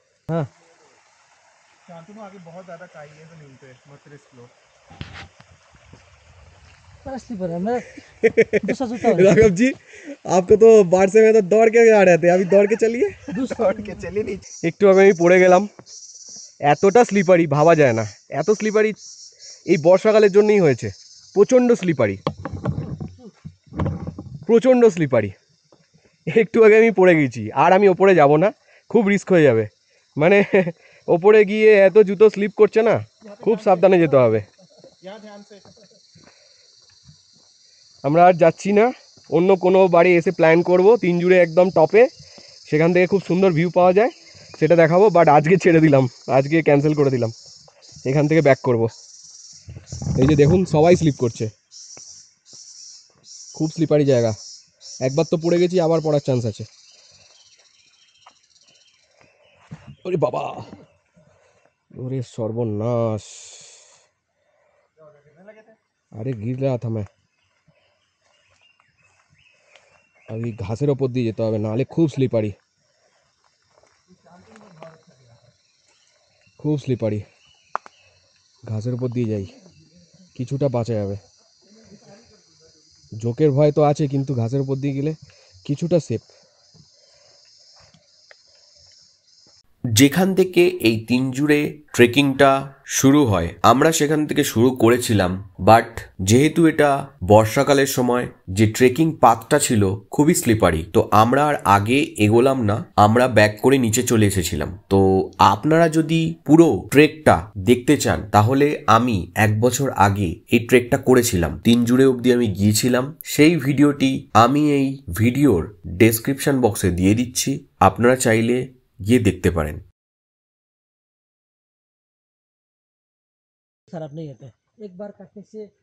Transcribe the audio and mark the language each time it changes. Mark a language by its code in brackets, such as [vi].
[hi] हाँ शांतनु आगे बहुत ज्यादा काई है जमीन पे, मत रिस्क लो। मेरा स्लीपर है, मेरा दूसरा जूता है। राघव जी, आपको तो बारसे में तो दौड़ के आ रहे थे, अभी दौड़ के चलिए। दौड़ के चली नहीं। [bn] একটু আগে আমি পড়ে গেলাম, এতটা স্লিপারি ভাবা যায় না। এত স্লিপারি এই বর্ষাকালের জন্যই হয়েছে। প্রচণ্ড স্লিপারি, প্রচণ্ড স্লিপারি। একটু আগে আমি পড়ে গেছি, আর আমি ওপরে যাব না, খুব রিস্ক হয়ে যাবে। মানে ওপরে গিয়ে এত জুতো স্লিপ করছে না, খুব সাবধানে যেতে হবে। [hi] यहाँ ध्यान से। [bn] আমরা আর যাচ্ছি না, অন্য কোনো বাড়ি এসে প্ল্যান করব তিনজুড়ে একদম টপে, সেখান থেকে খুব সুন্দর ভিউ পাওয়া যায়, সেটা দেখাবো। বাট আজকে ছেড়ে দিলাম, আজকে ক্যান্সেল করে দিলাম, এখান থেকে ব্যাক করব। এই যে দেখুন সবাই স্লিপ করছে, খুব স্লিপারি জায়গা। একবার তো পড়ে গেছি, আবার পড়ার চান্স আছে। ওরে বাবা, ওরে সর্বনাশ, [hi] अरे गिर रहा था मैं। [bn] अभी घासेर ओपर दिए যেতে হবে, নাহলে খুব স্লিপারি, খুব স্লিপারি। ঘাসের উপর দিয়ে যাই, কিছুটা বাঁচা যাবে। জোকের ভয় তো আছে, কিন্তু ঘাসের উপর দিয়ে গেলে কিছুটা সেফ। যেখান থেকে এই তিনজুড়ে ট্রেকিংটা শুরু হয়, আমরা সেখান থেকে শুরু করেছিলাম। বাট যেহেতু এটা বর্ষাকালের সময়, যে ট্রেকিং পাথটা ছিল খুবই স্লিপারি, তো আমরা আর আগে এগোলাম না, আমরা ব্যাক করে নিচে চলে এসেছিলাম। তো আপনারা যদি পুরো ট্রেকটা দেখতে চান, তাহলে আমি 1 বছর আগে এই ট্রেকটা করেছিলাম, তিনজুড়ে অবধি আমি গিয়েছিলাম। সেই ভিডিওটি আমি এই ভিডিওর ডেসক্রিপশন বক্সে দিয়ে দিচ্ছি, আপনারা চাইলে গিয়ে দেখতে পারেন। [hi] खराब नहीं होता है, एक बार काटने से